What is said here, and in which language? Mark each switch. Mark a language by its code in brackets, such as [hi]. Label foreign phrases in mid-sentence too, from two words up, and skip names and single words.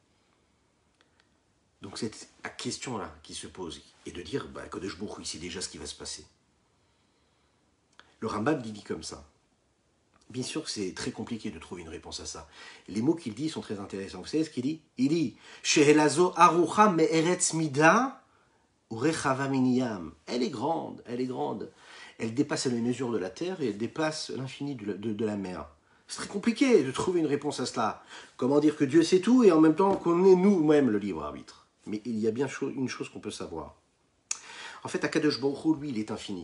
[fr] Donc c'est la question-là qui se pose. Et de dire, [he] קדוש ברוך הוא, [fr] c'est déjà ce qui va se passer. Le Rambam dit comme ça. Bien sûr que c'est très compliqué de trouver une réponse à ça. Les mots qu'il dit sont très intéressants. Vous savez ce qu'il dit? Il dit [he] שהלזו ארוכה מארץ מדה ורחבה מני ים. [fr] Elle est grande, elle est grande. Elle dépasse les mesures de la terre et elle dépasse l'infini de la mer. C'est très compliqué de trouver une réponse à cela. Comment dire que Dieu sait tout et en même temps qu'on est nous-mêmes le libre arbitre? Mais il y a bien une chose qu'on peut savoir. En fait, [he] הקדוש ברוך הוא, [fr] lui, il est infini.